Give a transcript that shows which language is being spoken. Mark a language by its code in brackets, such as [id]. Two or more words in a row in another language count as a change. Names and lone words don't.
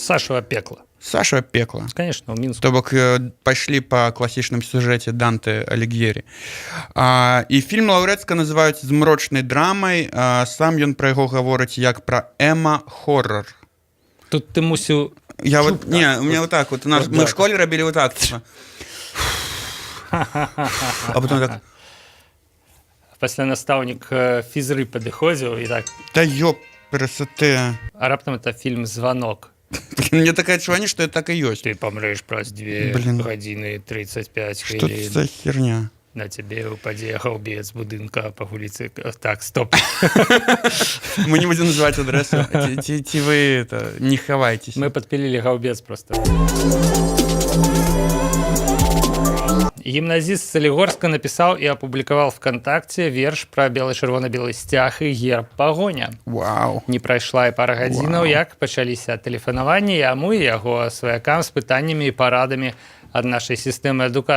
[be] Сашава пекла. Сашава пекла. Конечно, ў Мінску. То бок пайшлі па класічным сюжэце Данте Аліг'ері. І фільм Лаўрэцка называюць змрочнай драмай. Сам ён пра яго гаворыць як пра эма-хоррор. Тут ты мусіў... [ru] У меня вот так вот. Мы в школе робили вот так. А потом так... [be] Пасля настаўнік фізры падыходзіў і так... [ru] Да ёп, красоты. [be] А раптам это фільм «Звонок». Мне такое адчуванне, што это так і ёсць. Ты памрэш праз 2 гадзіны 35 хвілін. [uk] Што це за херня? [be] На цябе ўпадзе гаўбец будынка па вуліцы. Так, стоп. [ru] Мы не будем называть адресу. [be] Ці вы не хавайтесь. Мы падпілілі гаўбец просто. Гімназіст з Салігорска напісаў і апублікаваў ВКонтакце верш пра белы-чырвона-белы сцяг і герб пагоня. Вау. Не прайшла і пара гадзінаў, як пачаліся тэлефанаванні яму і яго сваякам з пытаннямі і парадамі ад нашай сістэмы адукацыі.